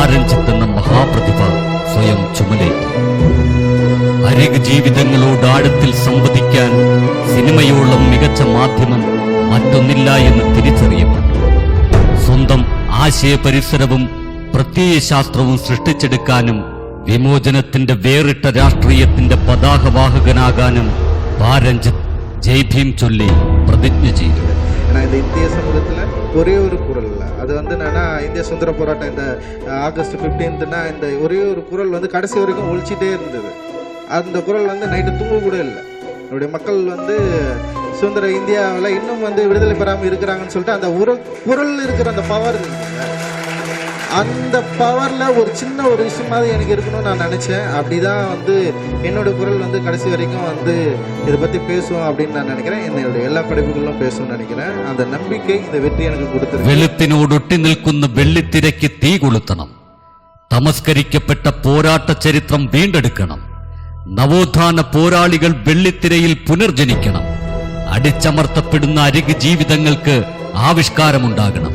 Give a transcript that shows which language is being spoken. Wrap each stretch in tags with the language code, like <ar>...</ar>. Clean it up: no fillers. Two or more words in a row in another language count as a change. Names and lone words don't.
<ml>രഞ്ജിത്ത് എന്ന മഹാപ്രതിഭ സ്വയം ചുമലേറ്റി. അരിക് ജീവിതങ്ങളോട് ആഴത്തിൽ സംവദിക്കാൻ സിനിമയോളം മികച്ച മാധ്യമം മറ്റൊന്നില്ല എന്ന് തിരിച്ചറിയപ്പെട്ടു. സ്വന്തം ആശയപരിസരവും പ്രത്യയശാസ്ത്രവും സൃഷ്ടിച്ചെടുക്കാനും വിമോചനത്തിന്റെ വേറിട്ട രാഷ്ട്രീയത്തിന്റെ പതാകവാഹകനാകാനും പ. രഞ്ജിത്ത് ജയ് ഭീം ചൊല്ലി പ്രതിജ്ഞ ചെയ്തു.</ml> <ta>ஏன்னா இந்த இந்திய சமூகத்தில் ஒரே ஒரு குரல், அது என்னன்னா இந்திய சுதந்திர போராட்டம் இந்த ஆகஸ்ட் 15னா இந்த ஒரே ஒரு குரல் கடைசி வரைக்கும் ஒழிச்சிட்டே இருந்தது. அந்த குரல் நைட்டு தூங்க கூட இல்லை. என்னுடைய மக்கள் சுதந்திர இந்தியாவில் இன்னும் விடுதலை பெறாமல் இருக்கிறாங்கன்னு சொல்லிட்டு அந்த ஒரு குரல் இருக்கிற அந்த பவர், அந்த பவரில் ஒரு சின்ன ஒரு விஷயமாவது எனக்கு இருக்கணும்னு நான் நினச்சேன். அப்படிதான் என்னோட குரல் கடைசி வரைக்கும் இதை பற்றி பேசுவோம் அப்படின்னு நான் நினைக்கிறேன். என்னுடைய எல்லா படைப்புகளும் பேசும்னு நினைக்கிறேன். அந்த நம்பிக்கை இந்த வெற்றி எனக்கு கொடுத்துருக்கு.</ta> <ml>വെളുത്തിനോടൊട്ടി നിൽക്കുന്ന വെള്ളിത്തിരയ്ക്ക് തീ കൊളുത്തണം. തമസ്കരിക്കപ്പെട്ട പോരാട്ട ചരിത്രം വീണ്ടെടുക്കണം. നവോത്ഥാന പോരാളികൾ വെള്ളിത്തിരയിൽ പുനർജനിക്കണം. അടിച്ചമർത്തപ്പെടുന്ന അരിക് ജീവിതങ്ങൾക്ക് ആവിഷ്കാരമുണ്ടാകണം.</ml>